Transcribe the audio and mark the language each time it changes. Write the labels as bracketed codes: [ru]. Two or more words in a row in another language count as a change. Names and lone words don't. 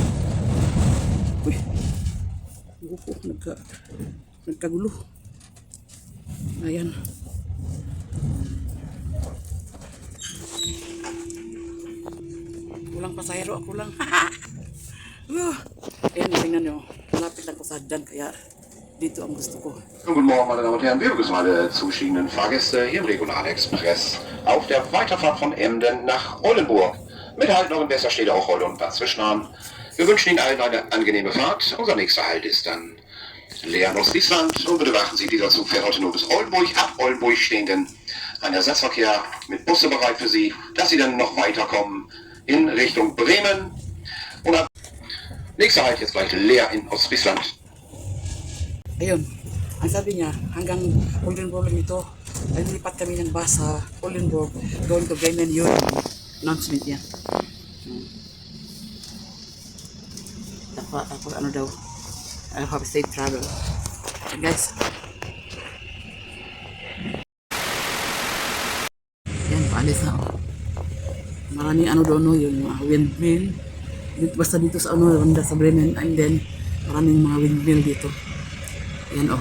[tl] Uy, gupo, nagkagulo. Ayan. Kulang pasahero, ako lang. Ayan, tingnan nyo, malapit lang ko sa hagdan kaya dito ang gusto ko. [de] Guten Morgen, meine Damen und Herren. Wir begrüßen alle zuschiedenen Fahrgäste hier im Regionalexpress auf der Weiterfahrt von Emden nach Oldenburg. Mit Halt noch in Westerstede auch Rolle und Bad Zwischenahn. Wir wünschen Ihnen allen eine angenehme Fahrt. Unser nächster Halt ist dann Leer, Ostfriesland. Und bitte beachten Sie, dieser Zug fährt heute nur bis Oldenburg. Ab Oldenburg stehen denn ein Ersatzverkehr mit Busse bereit für Sie, dass Sie dann noch weiterkommen in Richtung Bremen. Und ab nächster Halt jetzt gleich Leer in Ostfriesland. [tl] Ayun, ang sabi niya, hanggang Oldenburg lang ito. Ay nilipat kami ng bus sa Oldenburg, [en] going to Bremen, [tl] yun. Announcement niya. Tapos ano daw, [en] I'll have safe travel. And guys, yan, paalis na ako. [tl] Maraming ano doon, no, yung mga windmill. Basta dito sa banda sa Bremen, and then maraming mga windmill dito. Yan oh.